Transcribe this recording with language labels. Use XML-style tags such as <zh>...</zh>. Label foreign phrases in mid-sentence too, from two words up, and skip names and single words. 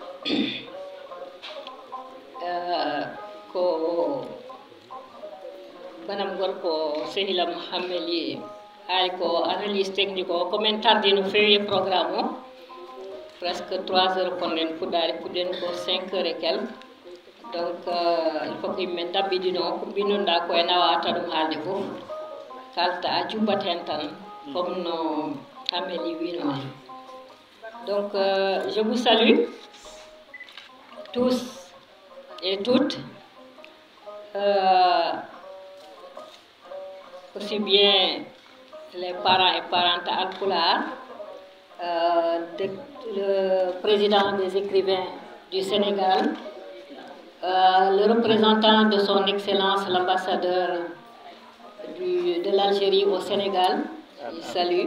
<ff>ko banam gorko sehilam hammeli haali ko</ff> <fr>analyse technique</fr> <ff>o komin tardi no fewi e programme o</ff> <fr>presque 3 heures</fr> <ff>konnen puɗɗen ko</ff> <fr>5 heures et quelque donc il faut que</fr> <ff>yimɓe dabɓiɗino ko mbinoɗa koye nawata ɗum haalde fof kalta a jumbat hen tan comme no Amélie wino.</ff> <fr>Donc je vous salue tous et toutes, aussi bien les parents et parentes alpulaar, le président des écrivains du Sénégal, le représentant de son Excellence l'ambassadeur de l'Algérie au Sénégal, il salue.</fr>